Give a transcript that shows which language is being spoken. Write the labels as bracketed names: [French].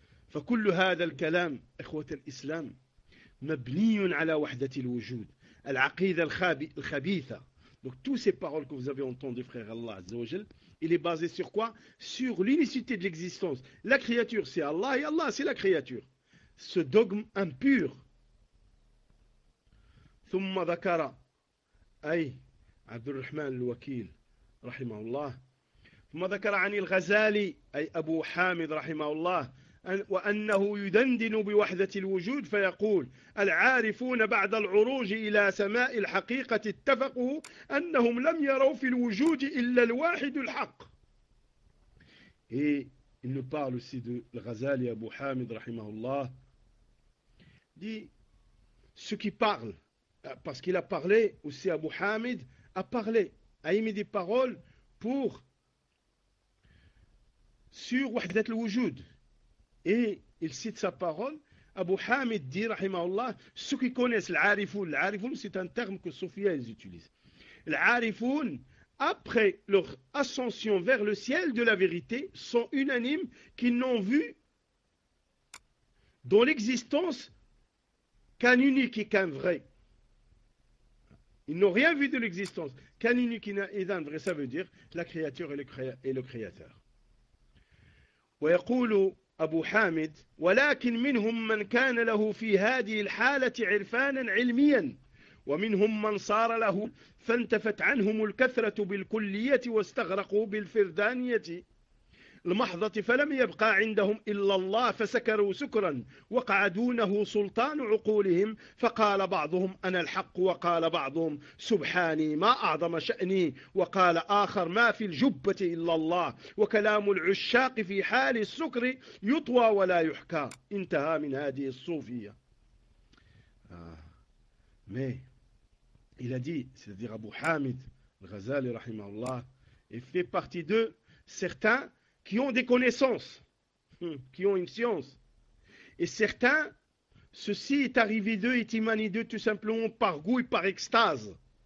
[Arabic] فَكُلُّ هَذَا الْكَلَامِ إِخْوَةَ الْإِسْلَامِ مَبْنِيٌ عَلَى وَحْدَةِ الْوُجُودِ الْعَقِيدَ الْخَبِيثَةِ. [French] Donc, toutes ces paroles que vous avez entendues, frère Allah Azza wa Jal, il est basé sur quoi? Sur l'unicité de l'existence. La créature, c'est Allah, et Allah, c'est la créature. Ce dogme impur. [Arabic] ثم ذكر أي عبد الرحمن الوكيل رحمه الله ثم ذكر عن الغزالي أي أبو حامد رحمه الله وأنه يدندن بوحدة الوجود فيقول العارفون بعد العروج إلى سماء الحقيقة اتفقوا أنهم لم يروا في الوجود إلا الواحد الحق. [French] Il nous parle aussi de Ghazali Abu Hamid رحمه الله. Dit ce qui parle. Parce qu'il a parlé aussi, Abu Hamid a parlé, a émis des paroles pour sur Wahdat al-Wujud. Et il cite sa parole. Abu Hamid dit, rahimahullah, ceux qui connaissent l'arifoun, c'est un terme que Sophia utilise. L'arifoun, après leur ascension vers le ciel de la vérité, sont unanimes qu'ils n'ont vu dans l'existence qu'un unique et qu'un vrai. Ils n'ont rien vu de l'existence qu'un unique et d'un vrai, ça veut dire la créature et le créateur. [Arabic] ويقول أبو حامد ولكن منهم من كان له في هذه الحالة عرفانا علميا ومنهم من صار له فانتفت عنهم الكثرة بالكلية واستغرقوا بالفردانية المحضة فلم يبقى عندهم إلا الله فسكروا سكرا وقع دونه سلطان عقولهم فقال بعضهم أنا الحق وقال بعضهم سبحاني ما أعظم شأني وقال آخر ما في الجبة إلا الله وكلام العشاق في حال السكر يطوى ولا يحكى انتهى من هذه الصوفية. [French] Mais il a dit, c'est-à-dire Abu Hamid al-Ghazali, rahimahullah, et fait partie de certains qui ont des connaissances, qui ont une science. Et certains, ceci est arrivé d'eux, est émané d'eux tout simplement par goût et par extase.